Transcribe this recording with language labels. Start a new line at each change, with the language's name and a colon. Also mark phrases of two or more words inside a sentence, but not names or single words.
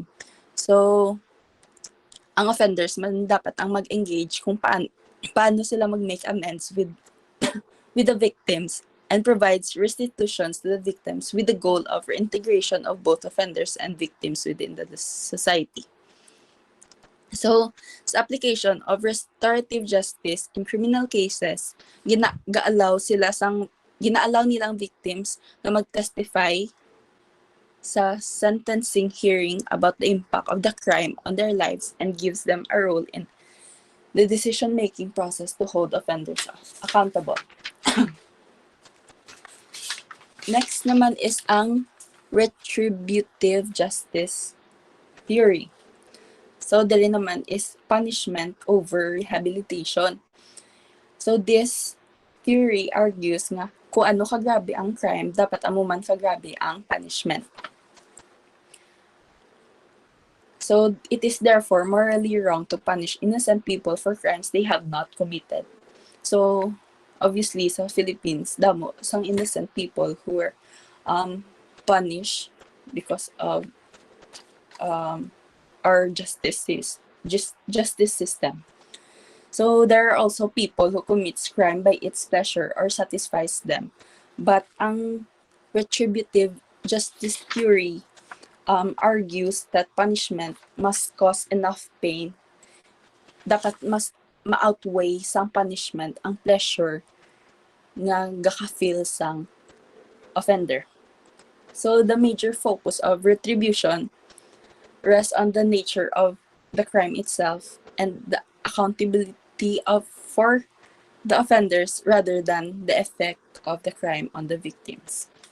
English: So,
Hiligaynon: ang offenders man dapat ang mag-engage kung paano sila
English: mag-make amends with the victims and provides restitutions to the victims with the goal of reintegration of both offenders and victims within the society. So, sa application of restorative justice in criminal cases,
Hiligaynon: ginaalaw nilang victims na mag-testify sa
English: sentencing hearing about the impact of the crime on their lives and gives them a role in the decision-making process to hold offenders accountable. Next naman is ang retributive justice theory. So,
Hiligaynon: dali naman
English: is punishment over rehabilitation. So, this theory argues
Hiligaynon: nga kung ano kagrabe ang crime, dapat amuman kagrabe ang punishment.
English: So, it is therefore morally wrong to punish innocent people for crimes they have not committed. So, obviously,
Hiligaynon: sa Philippines, damo sang
English: innocent people who were punished because of our justice system. So, there are also people who commits crime by its pleasure or satisfies them. But ang retributive justice theory argues that punishment must cause enough pain.
Hiligaynon: Dapat mas ma-outweigh sang punishment ang pleasure nga gaka-feel sang offender.
English: So, the major focus of retribution rests on the nature of the crime itself and the accountability for the offenders rather than the effect of the crime on the victims.